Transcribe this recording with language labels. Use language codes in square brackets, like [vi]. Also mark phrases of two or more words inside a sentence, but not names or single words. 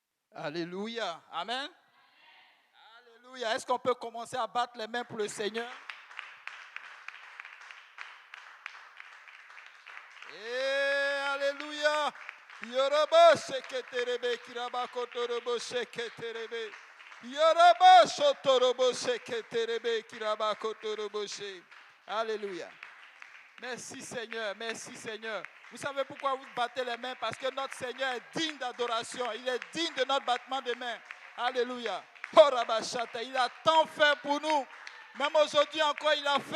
[fr] Alléluia. Amen. Alléluia. Est-ce qu'on peut commencer à battre les mains pour le Seigneur? Alléluia. Yorobo seketerebe kiraba kotorobo seketerebe. Yorobo sotorobo seketerebe kiraba kotorobo se. Alléluia. Merci Seigneur, merci Seigneur. Vous savez pourquoi vous battez les mains? Parce que notre Seigneur est digne d'adoration. Il est digne de notre battement de mains. Alléluia. Il a tant fait pour nous. Même aujourd'hui encore, il a fait.